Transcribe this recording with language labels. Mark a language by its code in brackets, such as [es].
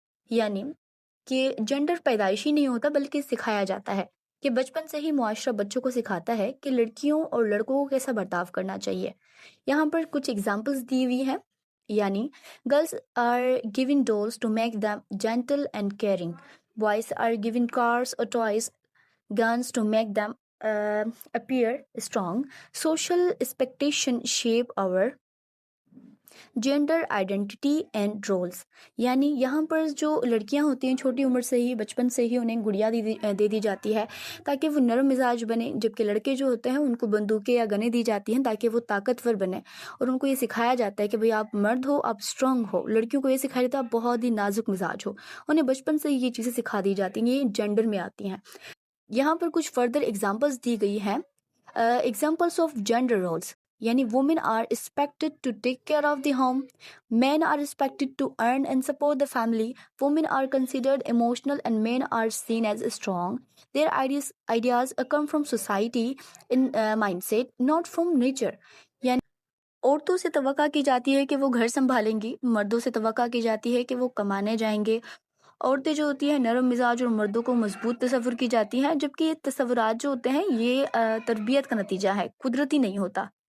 [ur] یعنی کہ جینڈر پیدائشی نہیں ہوتا بلکہ سکھایا جاتا ہے کہ بچپن سے ہی معاشرہ بچوں کو سکھاتا ہے کہ لڑکیوں اور لڑکوں کو کیسا برتاؤ کرنا چاہیے. یہاں پر کچھ ایگزامپلس دی ہوئی ہیں. یعنی [en] Girls are given dolls to make them gentle and caring. Boys are given cars or toys, guns to make them appear strong. Social expectation shape our gender identity and roles. [ur] یعنی یہاں پر جو لڑکیاں ہوتی ہیں چھوٹی عمر سے ہی، بچپن سے ہی انہیں گڑیا دے دی جاتی ہے تاکہ وہ نرم مزاج بنے، جبکہ لڑکے جو ہوتے ہیں ان کو بندوقیں یا گنیں دی جاتی ہیں تاکہ وہ طاقتور بنے. اور ان کو یہ سکھایا جاتا ہے کہ بھئی آپ مرد ہو، آپ اسٹرانگ ہو. لڑکیوں کو یہ سکھایا جاتا ہے آپ بہت ہی نازک مزاج ہو. انہیں بچپن سے یہ چیزیں سکھا دی جاتی ہیں، یہ جینڈر میں آتی ہیں. یہاں پر کچھ فردر ایگزامپلس دی گئی ہیں. [en] Examples of gender roles. یعنی women are expected to take care of the home. Men are expected to earn and support the family. Women are considered emotional and men are seen as strong. Their ideas come from society in mindset, not from nature. [ur] یعنی عورتوں سے توقع کی جاتی ہے کہ وہ گھر سنبھالیں گی، مردوں سے توقع کی جاتی ہے کہ وہ کمانے جائیں گے. عورتیں جو ہوتی ہیں نرم مزاج اور مردوں کو مضبوط تصور کی جاتی ہیں، جبکہ یہ تصورات جو ہوتے ہیں یہ تربیت کا نتیجہ ہے، قدرتی نہیں ہوتا.